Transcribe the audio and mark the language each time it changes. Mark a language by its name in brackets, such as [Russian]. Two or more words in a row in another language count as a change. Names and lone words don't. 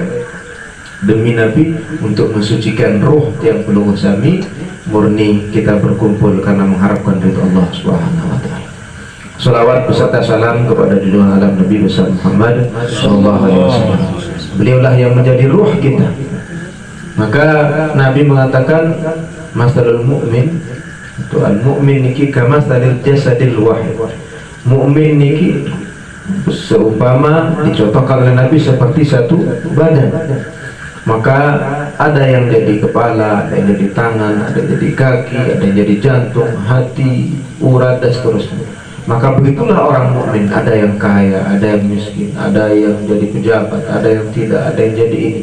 [Indonesian] Demi Nabi untuk mensucikan ruh yang penuh sami, murni kita berkumpul karena mengharapkan ridha Allah [Arabic] سبحانه وتعالى. [Indonesian] Salawat beserta salam kepada junjungan alam Nabi besar Muhammad [Arabic] صلى الله عليه وسلم. [Indonesian] Beliaulah yang menjadi ruh kita. Maka Nabi mengatakan [Arabic] مثل المؤمن, [Indonesian] itu al-mu'min niki [Arabic] كمثل الجسد الواحد. [Indonesian] Mu'min niki seumpama dicontohkan oleh Nabi seperti satu badan. Maka ada yang jadi kepala, ada yang jadi tangan, ada yang jadi kaki, ada yang jadi jantung, hati, urat dan seterusnya. Maka begitulah orang mukmin, ada yang kaya, ada yang miskin, ada yang jadi pejabat, ada yang tidak, ada yang jadi ini.